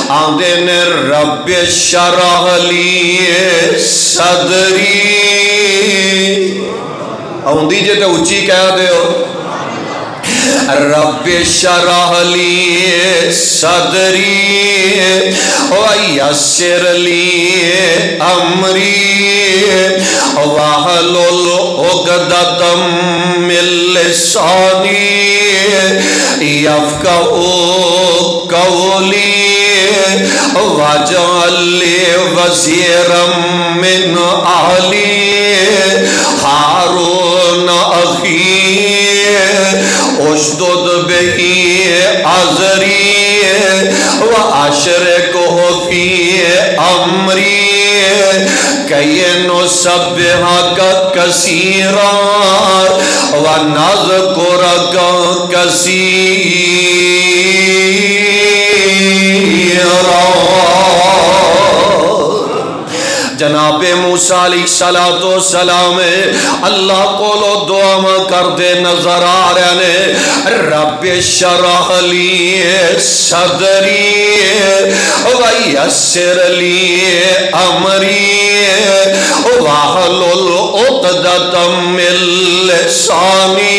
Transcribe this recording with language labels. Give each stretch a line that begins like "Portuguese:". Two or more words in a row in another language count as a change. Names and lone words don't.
Punjabi: ਆਂਦੇ ਨੇ
Arabic: رب اشرح لي صدري
Punjabi: ਆਉਂਦੀ ਜੇ ਤੋ ਉੱਚੀ ਕਹ ਦਿਓ
Arabic: رب اشرح لي صدري ويسر لي أمري واحلل عقدة من لساني يفقهوا قولي واجعل لي وزيرا من أهلي هارون أخي اشدد به أزري وأشركه في أمري كي نسبحك كثيرا ونذكرك كثيرا.
Punjabi: ਜਨਾਬੇ ਮੂਸਾ
Arabic: عليه الصلاة والسلام
Punjabi: ਅੱਲਾਹ ਕੋਲੋ ਦੁਆ ਕਰਤੇ ਨਜ਼ਰ ਆ ਰਹੇ ਨੇ।
Arabic: رب اشرح لي صدري ويسر لي أمري واحلل عقدة من لساني.